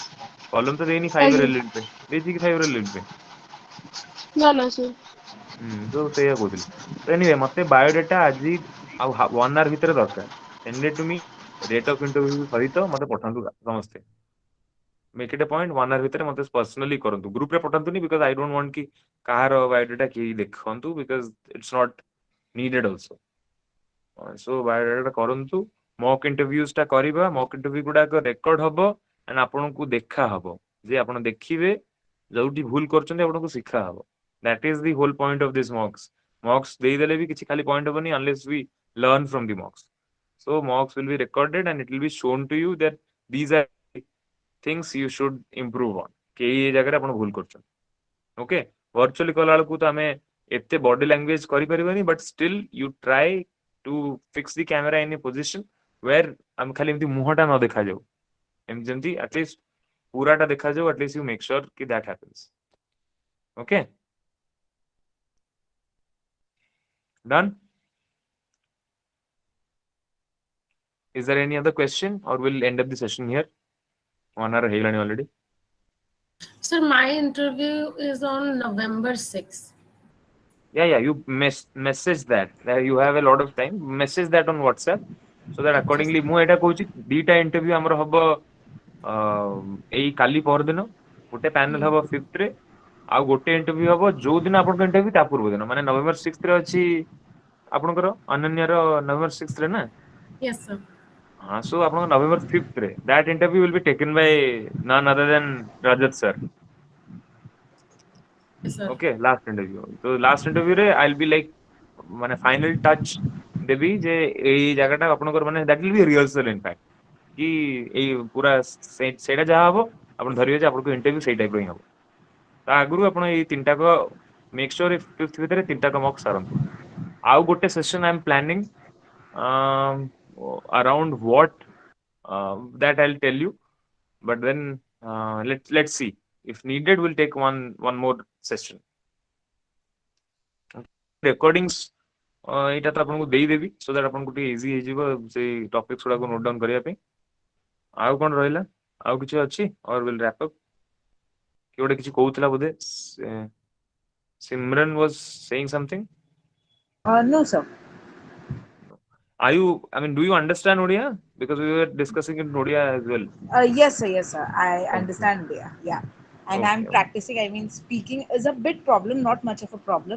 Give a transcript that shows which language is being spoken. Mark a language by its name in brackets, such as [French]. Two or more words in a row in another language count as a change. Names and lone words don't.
[Odia] କଲମ ତ ଦେଇନି 5 ଆଜ୍ଞା। [English] year LLB [Odia] ପାଇଁ, ଦେଇଛି କି [English] 5 year LLB [Odia] ପାଇଁ? ନା ନା सर। ତ ସେଇଆ କହୁଥିଲି। ତ ଏନିୱେ ମତେ ବାୟୋଡାଟା ଆଜି ଆଉ 1 hour ଭିତରେ ଦରକାର। [English] send it to me, rate of interview [Odia] ସହିତ ମତେ ପଠାନ୍ତୁ ସମସ୍ତେ। [English] make it a point 1 hour [Odia] ଭିତରେ ମତେ पर्सनली କରନ୍ତୁ, ଗ୍ରୁପ ରେ ପଠାନ୍ତୁନି [English] because I don't want [Odia] କି କାହାର ବାୟୋଡାଟା କେହି ଦେଖନ୍ତୁ, [English] because it's not needed also. [Odia] ସୋ ବାୟୋଡାଟା କରନ୍ତୁ, [English] mock interviews [Odia] ଟା କରିବା, [English] mock interview [Odia] ଗୁଡାକ ରେକର୍ଡ ହବ ଏଣ୍ଡ ଆପଣଙ୍କୁ ଦେଖା ହବ ଯେ ଆପଣ ଦେଖିବେ ଯୋଉଠି ଭୁଲ କରୁଛନ୍ତି ଆପଣଙ୍କୁ ଶିଖା ହବ। [English] That is the whole point of this mocks. [Odia] ମକ୍ସ ଦେଇ ଦେଲେ ବି କିଛି ଖାଲି ପଏଣ୍ଟ ହବନି [English] unless we learn from the mocks. so mocks will be recorded and it will be shown to you that these are things you should improve on [Odia] କି ଏ ଜାଗା ରେ ଆପଣ ଭୁଲ କରୁଛନ୍ତି। ଓକେ, ଭର୍ଚୁଆଲି କଲା ବେଳକୁ ତ ଆମେ ଏତେ [English] body language [Odia] କରି ପାରିବନି, [English] But still you try to fix the camera in a position where [Odia] ଆମ ଖାଲି ଏମିତି ମୁହଁଟା ନ ଦେଖା ଯାଉ, ଏମ ଯେମିତି ଏଟଲିଷ୍ଟ ପୂରାଟା ଦେଖା ଯାଉ, [English] at least you make sure କି that happens। Okay, done. Is there any other question or we'll end up the session here? 1 hour heilani already। Sir, my interview is on November 6th। Yeah, you message that you have a lot of time, message that on WhatsApp so that Okay, accordingly sir। [Odia] ମୁଁ ଏଟା କହୁଛି ଦିଟା ଇଣ୍ଟରଭ୍ୟୁ ଆମର ହବ ଏଇ କାଲି ପରଦିନ। ଗୋଟେ ପ୍ୟାନେଲ ହବ 5th ରେ, ଆଉ ଗୋଟେ ଇଣ୍ଟରଭ୍ୟୁ ହବ ଯୋଉ ଦିନ ଆପଣଙ୍କ ଇଣ୍ଟରଭ୍ୟୁ ତା ପୂର୍ବ ଦିନ, ମାନେ November 6th ରେ ଅଛି ଆପଣଙ୍କର ଅନନ୍ୟାର November 6th ରେ ନା। [English] Yes, sir। हाँ, so [Odia] ଆପଣଙ୍କ November 5th ରେ [English] that interview will be taken by none other than Rajat sir। Yes, sir। [Odia] ଓକେ, [English] last interview [Odia] ତ [English] last interview [Odia] ରେ [English] I will be like [Odia] ମାନେ [English] final touch [Odia] ଦେବି ଯେ ଏଇ ଜାଗାଟା ଆପଣଙ୍କର ମାନେ [English] that will be rehearsal in fact [Odia] କି ଏଇ ପୂରା ସେଟା ଯାହା ହବ ଆପଣ ଧରିବେ ଯେ ଆପଣଙ୍କ ଇଣ୍ଟରଭ୍ୟୁ ସେଇ ଟାଇପ ର ହିଁ ହବ। ତା ଆଗରୁ ଆପଣ ଏଇ ତିନିଟାକୁ [English] make sure if fifth [Odia] ଭିତରେ ତିନିଟାକୁ ମକ ସାରନ୍ତୁ। ଆଉ ଗୋଟେ ସେସନ [English] I am planning around what that I will tell you, but then let's see if needed we'll take one more session। [Odia] recordings ଏଇଟା ତ ଆପଣଙ୍କୁ ଦେଇଦେବି [English] so that [Odia] ଆପଣଙ୍କୁ ଟିକେ ଇଜି ହେଇଯିବ ସେଇ ଟପିକ୍ସ ଗୁଡାକୁ [English] note down [Odia] କରିବା ପାଇଁ। ଆଉ କଣ ରହିଲା, ଆଉ କିଛି ଅଛି [English] or will wrap up? [Odia] କିଏ ଗୋଟେ କିଛି କହୁଥିଲା ବୋଧେ, ସିମରନ୍ [English] was saying something। No, sir. Are you? I mean, do you understand Odia? Because we were discussing in Odia as well. Yes, sir. Yes, sir. I Okay. understand. Yeah, yeah. And I'm Okay. practicing. I mean, speaking is a bit problem, not much of a problem.